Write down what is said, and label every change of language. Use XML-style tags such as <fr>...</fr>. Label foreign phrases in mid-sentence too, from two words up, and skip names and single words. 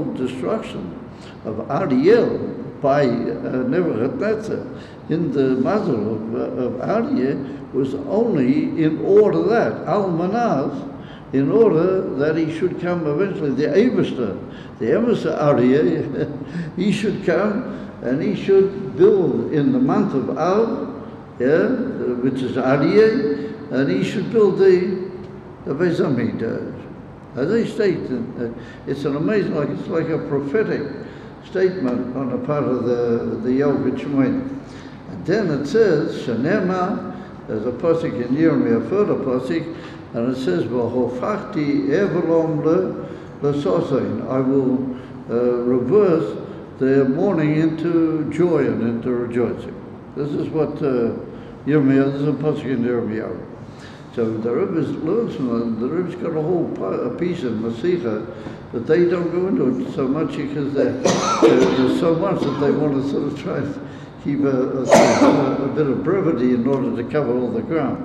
<en>destruction of Ariel by Nebuchadnezzar in the muzzle of Aryeh was only in order that, Almanaz, in order that he should come eventually, the Eivishter, the emissary Aryeh, he should come and he should build in the month of Av, which is Aryeh, and he should build the Beis Hamikdash. As they state, it's an amazing, it's like a prophetic statement on the part of the Yalkut Shimoini. And then it says, Shanema, there's a pasuk in Yirmiyah, a further pasuk, and it says,</en> <he>והפכתי אבלם לששון,</he> <en>I will reverse the mourning into joy and into rejoicing. This is what Yirmiyah, this is a pasuk in Yirmiyah. So the Rebbe learns from them. The Rebbe's got a whole piece in Masicha, but they don't go into it so much because there's so much that they want to sort of try and keep a bit of brevity in order to cover all the ground.</en>